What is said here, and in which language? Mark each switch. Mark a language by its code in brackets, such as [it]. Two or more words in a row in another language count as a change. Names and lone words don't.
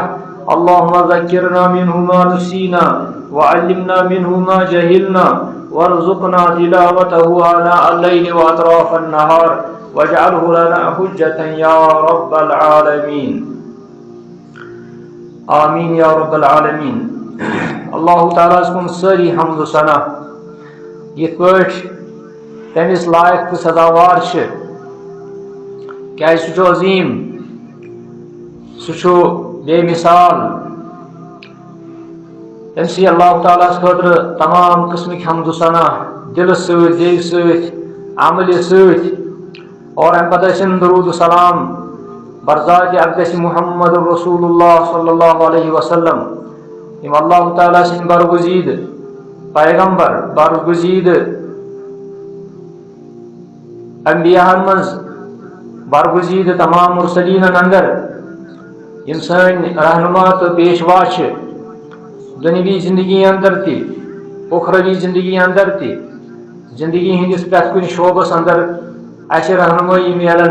[ar] اللهم ذكرنا منه ما نسينا وعلمنا منه ما جهلنا وارزقنا تلاوته آناء الليل وأطراف النهار واجعله لنا حجة يا رب العالمين. آمين يا رب العالمين. [ks] اللہ تعالیٰ کن ساری حمد و ثنا یت پٲٹھۍ تٔمِس لائق تہٕ سزاوار چھِ کیازِ سُہ چھُ عظیٖم سُہ چھُ بے مثال. تٔمسٕے اللہ تعالیٰ خٲطرٕ تمام قٕسمٕکۍ حمد و ثنا دلہٕ سۭتۍ دِلہِ سۭتۍ عملہِ سۭتۍ اور امہِ پتہٕ ٲسِن درود و سلام برذاتِ اقدس محمد رسول اللہ [ar] صلی اللہ علیہ وسلم [ks] یِم اللہ تعالیٰ سٕنٛدۍ برگزیٖد پیغمبر برگزیٖد انبیاہن منٛز برگزیٖد تمام مرسلیٖنن اندر یِم سٲنۍ رہنما تہٕ پیشوا چھِ دُنیوی زندگی اندر تہِ اُخروی زندگی اندر تہِ زندگی ہٕنٛدِس پرٛٮ۪تھ کُنہِ شعوبس اندر اسہِ رہنمٲیی میلان.